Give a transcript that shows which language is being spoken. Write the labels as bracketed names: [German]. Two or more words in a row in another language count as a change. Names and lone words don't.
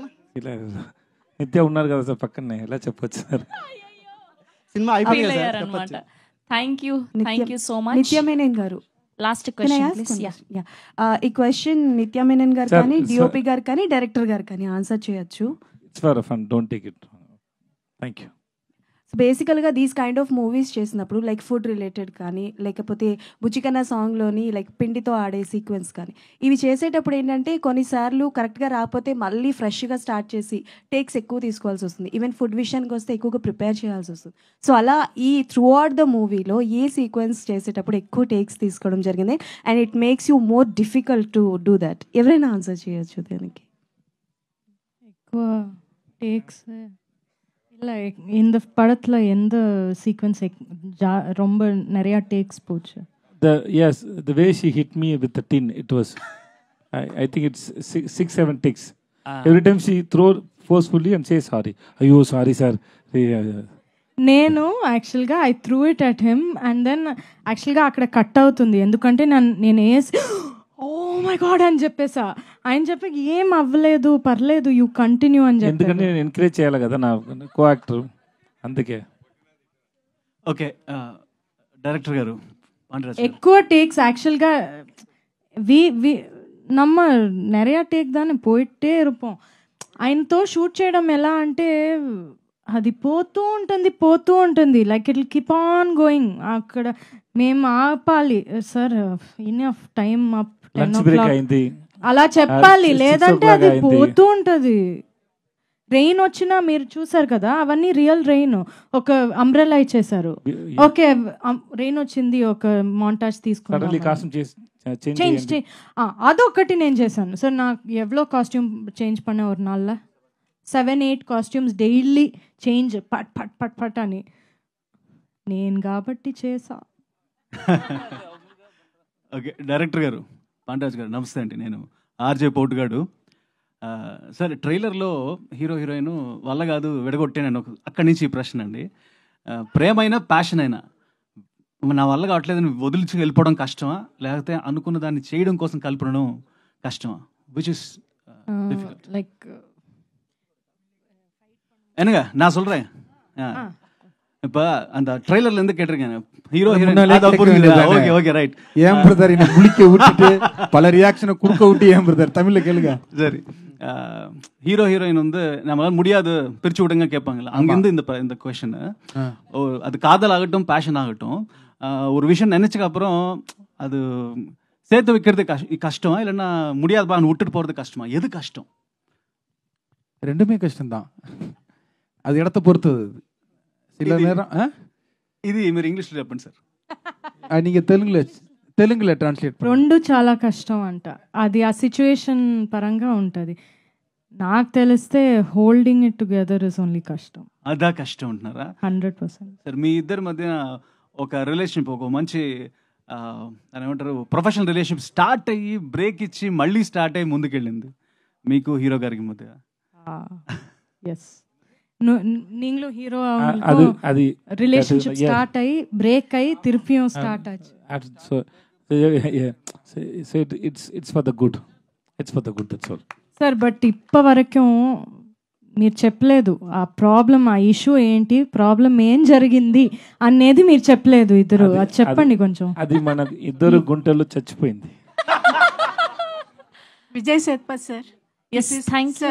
[Telugu] ఫీల్ అయ్యారు. నిత్య ఉన్నారు కదా సార్ పక్కనే, ఎలా చెప్పొచ్చు సార్? సినిమా అయిపోయింది. [English] thank you so much. [Telugu] నిత్య మేనన్ గారు, [English] Last question. [Telugu] ఈ క్వశ్చన్ నిత్య మేనన్ గారు కానీ డిఓపి గారు కానీ డైరెక్టర్ గారు కానీ ఆన్సర్ చేయొచ్చు. [English] It's for fun, don't take it. Thank you. [Telugu] సో బేసికల్గా [English] these kind of movies [Telugu] చేసినప్పుడు [English] like food related [Telugu] కానీ లేకపోతే బుచ్చికన్నా సాంగ్లోని లైక్ పిండితో ఆడే సీక్వెన్స్ కానీ ఇవి చేసేటప్పుడు ఏంటంటే కొన్నిసార్లు కరెక్ట్గా రాకపోతే మళ్ళీ ఫ్రెష్గా స్టార్ట్ చేసి టేక్స్ ఎక్కువ తీసుకోవాల్సి వస్తుంది. ఈవెన్ ఫుడ్ విషయానికి వస్తే ఎక్కువగా ప్రిపేర్ చేయాల్సి వస్తుంది. సో అలా ఈ [English] throughout the [Telugu] మూవీలో ఏ సీక్వెన్స్ చేసేటప్పుడు ఎక్కువ టేక్స్ తీసుకోవడం జరిగింది [English] and it makes you more difficult to do that? [Telugu] ఎవరైనా ఆన్సర్ చేయొచ్చు దానికి. ఎక్కువ టేక్స్ [Tamil] இல்லை இந்த படத்தில் எந்த சீக்வன்ஸ் ரொம்ப நிறையா டேக்ஸ் போச்சு? [English] The way she hit me with the tin, it was I think it's 6-7 takes. Every time she throw forcefully and say sorry. Ayyo sorry sir. [Telugu] నేను యాక్చువల్గా [English] I threw it at him and then [Telugu] యాక్చువల్గా అక్కడ కట్ అవుతుంది ఎందుకంటే నేను వేసి [English] oh my god [Telugu] అని చెప్పేసా. ఆయన చెప్పి ఏం అవ్వలేదు పర్లేదు [English] you continue [Telugu] అని చెప్పి, ఎందుకంటే నేను ఎంకరేజ్ చేయాలి కదా నా కో యాక్టర్, అందుకే. ఓకే డైరెక్టర్ గారు, ఎక్కువ టేక్స్ [Tamil] ஆக்சுவல்గా நம்ம நிறையா டேக் தானே போயிட்டே இருப்போம். [Telugu] ఆయనతో షూట్ చేయడం ఎలా అంటే అది పోతూ ఉంటుంది [English] like it will keep on going. [Telugu] అక్కడ మేము ఆపాలి సార్, [English] enough time up 10 o'clock [Telugu] అలా చెప్పాలి, లేదంటే అది పోతూ ఉంటుంది. రెయిన్ వచ్చినా మీరు చూసారు కదా, అవన్నీ [English] real rain. [Telugu] ఒక అంబ్రెల్లా ఇచ్చేసారు, [English] okay rain [Telugu] వచ్చింది, ఒక మాంటాజ్ తీసుకున్నాం, చేంజ్ అదొకటి నేను చేశాను సార్. నాకు ఎవ్వలో [English] costume change [Tamil] பண்ண ஒரு நாள்ல [Telugu] 7-8 [English] costumes daily change [Telugu] పట్ పట్ పట్ పట్ అని నేను కాబట్టి చేసా. ఓకే, డైరెక్టర్ గారు పాండరాజ్ గారు నమస్తే అండి. నేను ఆర్జే పోటుగాడు. సార్ ట్రైలర్లో హీరో హీరోయిన్ వల్ల కాదు విడగొట్టాను అక్కడి నుంచి ఈ ప్రశ్న అండి. ప్రేమైనా ప్యాషన్ అయినా నా వల్ల కావట్లేదని వదిలిచి వెళ్ళిపోవడం కష్టమా, లేకపోతే అనుకున్న దాన్ని చేయడం కోసం కలపడం కష్టమా? [English] which is like [Tamil] என்னங்க நான் சொல்றேன். இப்ப அந்த ட்ரெய்லர்ல இருந்து கேட்டிருக்கேன் ஹீரோ ஹீரோயின். [English] Okay okay right. [Tamil] ஏன் பிரதர் என்ன முழிக்க விட்டுட்டு பல ரியாக்ஷனை குறுக்க விட்டு ஏன் பிரதர் தமிழ்ல கேளுங்க. சரி, ஹீரோ ஹீரோயின் வந்து நம்மளால முடியாது பிரிச்சு விடுங்க கேட்பாங்கல்ல, அங்கிருந்து இந்த கொஸ்டின். அது காதல் ஆகட்டும் பேஷன் ஆகட்டும், ஒரு விஷயம் நினைச்சதுக்கு அப்புறம் அது சேர்த்து வைக்கிறது கஷ்டமா, இல்லைன்னா முடியாதுப்பா விட்டுட்டு போறது கஷ்டமா? எது கஷ்டம்? ரெண்டுமே கஷ்டம்தான், அது இடத்த பொறுத்தது. சில நேரம் [Telugu] ఇది మీరు ఇంగ్లీష్లో చెప్పండి సార్. நீங்க తెలుగులో ట్రాన్స్లేట్. రెండు చాలా కష్టం అంట, అది ఆ సిచ్యువేషన్ పరంగా ఉంటుంది. నాకు తెలిస్తే [English] holding it together is only కష్టం. [Telugu] అదా కష్టం అంటున్నారా? 100%. సార్ మీ ఇద్దరి మధ్య ఒక రిలేషన్షిప్, ఒక మంచి ఏమంటారు [English] professional relationship [Telugu] స్టార్ట్ అయ్యి బ్రేక్ ఇచ్చి మళ్ళీ స్టార్ట్ అయ్యి ముందుకెళ్ళింది మీకు హీరో గారికి మధ్య. ఎస్, [Tamil] நீங்களும் ஹீரோ அது [English] relationship start [Tamil] ஆகி பிரேக் ஆகி திருப்பியும் ஸ்டார்ட் ஆச்சு. [English] So it's for the good, it's for the good, that's all. [Telugu] సార్ బట్ ఇప్ప వరకు మీరు చెప్పలేదు ఆ ప్రాబ్లం, ఆ ఇష్యూ ఏంటి, ప్రాబ్లం ఏం జరిగింది అనేది మీరు చెప్పలేదు ఇద్దరు. అది చెప్పండి కొంచెం. అది మన ఇద్దరు గుంటల్లో చచ్చిపోయింది. విజయ్ సేత్పత్ సార్. [English] Yes, thank you